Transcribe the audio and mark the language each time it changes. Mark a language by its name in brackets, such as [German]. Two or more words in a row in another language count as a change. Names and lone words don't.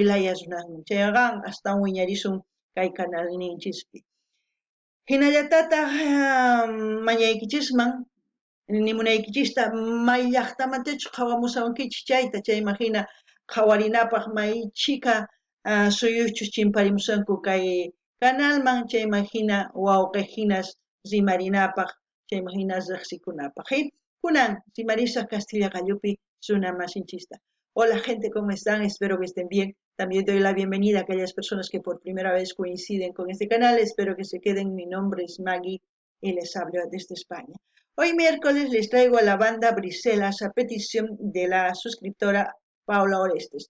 [Quechua] laya runasman chayqa astawan wiñarisun kay kanalninchispi hinallatataq mañaykichisman nimunaykichista may llaqtamantachus qhawamusawankichis chayta chayman hina qhawarinapaq may chika suyuchus chimparimusanku kay kanalman chayman hina wawqihinas rimarinapaq chayman hina riqsikunapaq kunan rimarisaq Castilla Qallupi runa masinchista. [Spanish] Hola gente, ¿cómo están? Espero que estén bien. También doy la bienvenida a aquellas personas que por primera vez coinciden con este canal. Espero que se queden. Mi nombre es Maggie y les hablo desde España. Hoy miércoles les traigo a la banda Briselas a petición de la suscriptora Paola Orestes.